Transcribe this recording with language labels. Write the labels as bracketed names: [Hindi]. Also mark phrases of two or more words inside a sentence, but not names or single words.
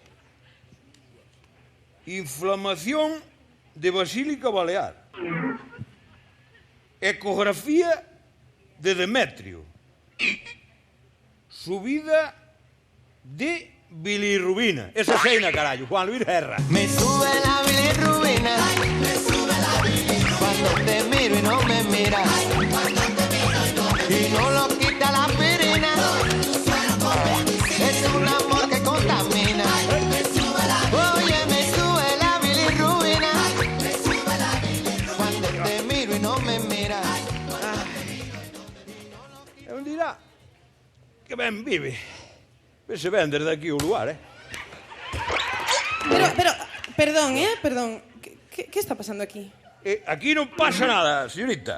[Spanish] Inflamación de basílica balear. Ecografía de Demetrio. Subida de bilirrubina. [Galician] Esa seina, carallo. [Spanish] Juan Luis Guerra. Me sube la bilirrubina. Me sube la bilirrubina. Cuando te miro y no me miras. Y no lo quita la aspirina. Es un amor que contamina. Oye, me sube la bilirrubina. Me sube la bilirrubina. Cuando te miro y no me miras. [Galician] E un dirá que ben vive. Vese ben desde aquí o lugar, Pero, perdón. Que está pasando aquí? Aquí non pasa nada, señorita.